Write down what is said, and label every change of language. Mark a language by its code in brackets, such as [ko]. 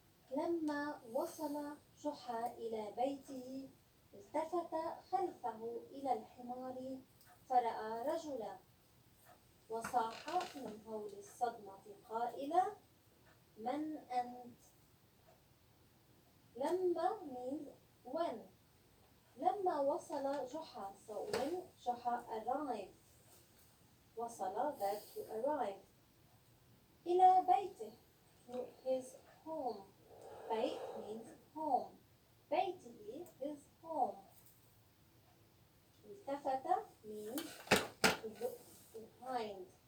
[ar] لما وصل جحا إلى بيته التفت خلفه إلى الحمار فرأى رجلا وصاح من هول الصدمة قائلا من أنت. [en] لما means when. [ar] لما وصل جحا, [en] so when جحا arrived. وصل verb to arrive. [ar] إلى بيته, [en] to his home. بيت means home. بيته his home. التفت means to look behind.